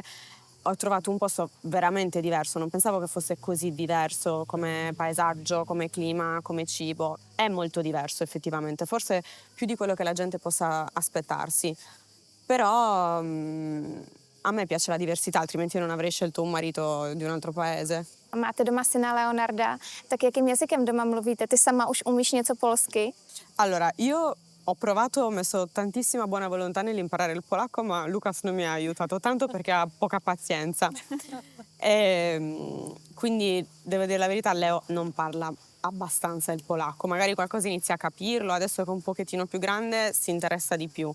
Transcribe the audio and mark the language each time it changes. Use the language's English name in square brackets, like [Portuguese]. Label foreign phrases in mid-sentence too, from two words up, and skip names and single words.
[Italian] Ho trovato un posto veramente diverso, non pensavo che fosse così diverso come paesaggio, come clima, come cibo. È molto diverso effettivamente, forse più di quello che la gente possa aspettarsi. Però a me piace la diversità, altrimenti non avrei scelto un marito di un altro paese. [Czech] Máte doma syna Leonarda, tak jakým jazykem doma mluvíte? Ty sama už umíš něco polsky? [Italian] Allora, io ho provato, ho messo tantissima buona volontà nell'imparare il polacco, ma Lucas non mi ha aiutato tanto perché ha poca pazienza. Quindi, devo dire la verità, Leo non parla abbastanza il polacco. Magari qualcosa inizia a capirlo, adesso che è un pochettino più grande si interessa di più.